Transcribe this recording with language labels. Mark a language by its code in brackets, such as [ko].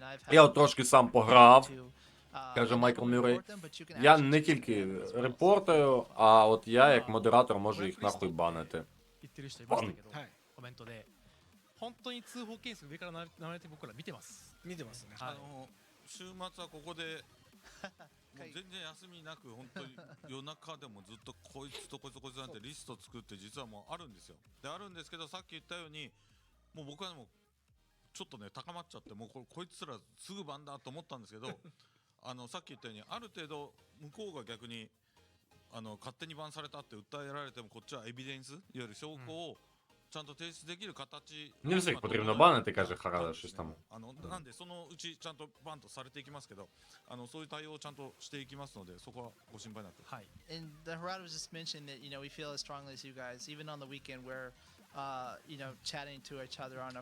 [uk] Я от трошки сам пограв, каже Майкл Мюррей. Я не тільки репортую, а от я як модератор можу їх нахуй банити. [ja] 言ってる人いましたけど、コメントで本当に通報件数上から流れて僕ら見てます。見てますね。週末はここでもう全然休みなく本当に夜中でもずっとこいつとこいつとこいつなんてリスト作って実はもうあるんですよ。であるんですけどさっき言ったようにもう僕はもうちょっとね高まっちゃってもうこいつらすぐバンだと思ったんですけどさっき言ったようにある程度向こうが逆に勝手にバンされたって訴えられてもこっちはエビデンスいわゆる証拠をちゃんと提出できる形 [uk] Не всіх потрібно банити, каже Харада, щось там. [ja] なんでそのうちちゃんとバンとされていきますけどそういう対応をちゃんとしていきますのでそこはご心配なく。はい。 [en] And the Harada was just mentioning that you know we feel as strongly as you guys even on the weekend where you know chatting to each other on our